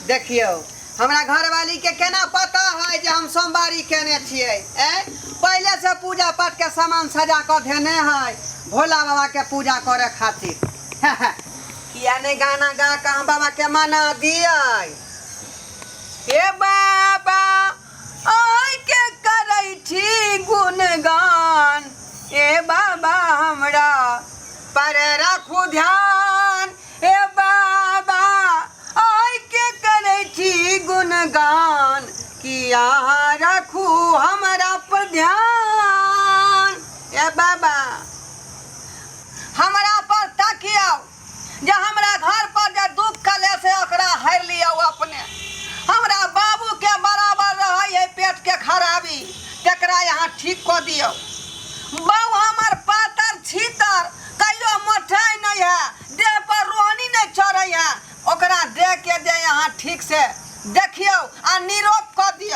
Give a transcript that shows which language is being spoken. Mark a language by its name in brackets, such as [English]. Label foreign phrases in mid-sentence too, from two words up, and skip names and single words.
[Maithili] देखियो हमरा घरवाली के केना पता है जे हम सोमवारी केने छियै? पहले से पूजा पाठ के सामान सजा कर देने है भोला बाबा के पूजा करे खातिर। किया नहीं गाना गा के हम बाबा के मना दिए? हे बाबा आई के करै छी गुणगान, ए बाबा हमरा पर रखू ध्यान। ए बाबा आई के करै छी गुणगान, किया रखू हमरा पर ध्यान। ए बाबा हमरा पर तकियो, जे हमरा घर पर जे दुख कले से ओकरा हर लियो अपने। हमरा बाबू के बराबर रहे है पेट के खराबी, तेकरा यहाँ ठीक को दियो। बाबू हमर पातर छीतर कहियो मोटाई नहीं है, देह पर रोहनी नहीं चढ़े है, ओकरा दे के दे यहाँ ठीक से देखियो आ निरोग कर दियो।